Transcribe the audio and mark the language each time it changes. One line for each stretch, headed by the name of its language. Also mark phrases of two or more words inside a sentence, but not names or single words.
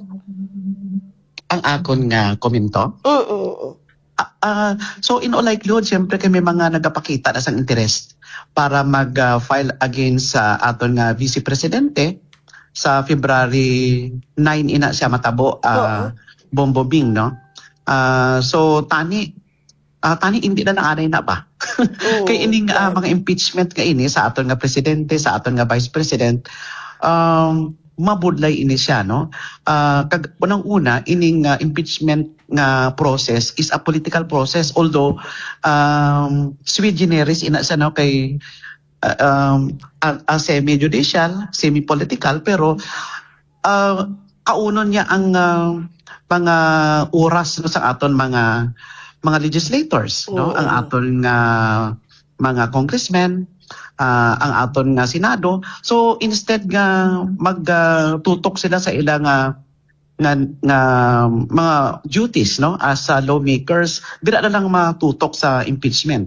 Hiligaynon: Ang akon nga komento.
English: So in all likelihood,
Hiligaynon: siyempre kay may mga nagapakita na sang interest para mag-file against sa aton nga Vice Presidente sa February 9 ina siya matabo, Bombobing, no? So tani tani hindi na naanay na ba? Kay ining mga impeachment nga ini sa aton nga presidente, sa aton nga vice president, mabudlay ini siya, no? Kag unang-una, ining impeachment nga process
English: is a political process,
Hiligaynon: although sui generis ina siya, no, kay a
English: semi-judicial, semi-political,
Hiligaynon: pero kaunon niya ang mga oras, no, sa aton mga legislators, no, ang aton nga mga congressmen, ang aton nga senado. So instead nga magtutok sila sa ilang nga mga duties, no,
English: as lawmakers,
Hiligaynon: dira na lang matutok sa impeachment.